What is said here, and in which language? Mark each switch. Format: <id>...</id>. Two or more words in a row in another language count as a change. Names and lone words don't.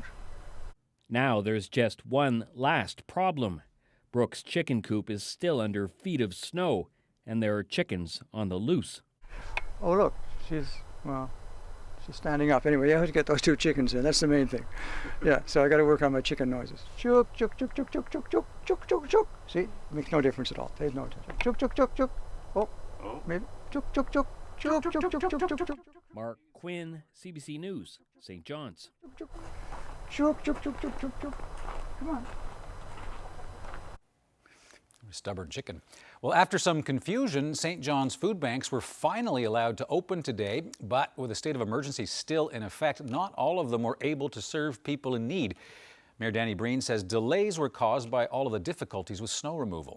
<en>Now there's just one last problem. Brooke's chicken coop is still under feet of snow, and there are chickens on the loose. Oh, look, she's standing up. Anyway, I have to get those 2 chickens in. That's the main thing. Yeah, so I got to work on my chicken noises. Chook, chook, chook, chook, chook, chook, chook, chook, chook, chook. See, it makes no difference at all. Pays no attention. Chook, chook, chook, chook. Oh, maybe. Chook, chook, chook, chook, chook, chook, chook, chook, chook. Mark Quinn, CBC News, St. John's. Chook, chook, chook, chook, chook, chook. Come on. Stubborn chicken. Well, after some confusion, St. John's food banks were finally allowed to open today, but with a state of emergency still in effect, not all of them were able to serve people in need. Mayor Danny Breen says delays were caused by all of the difficulties with snow removal.</en>